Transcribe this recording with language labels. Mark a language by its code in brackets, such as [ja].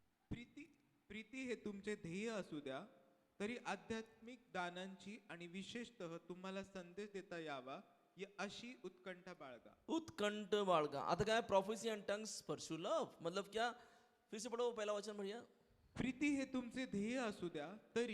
[mr] प्रीती प्रीती हे तुमचे ध्येय असू द्या, तरी आध्यात्मिक दानांची आणि विशेषतः तुम्हाला संदेश देता यावा अशी उत्कंठा बाळगा। उत्कंठ बाळगा। आता काय, [en] prophecy and tongues pursue love, [hi] मतलब क्या, फिर से पढ़ो पहला वचन भैया। [mr] प्रीती हे तुमचे ध्येय असू द्या, तरी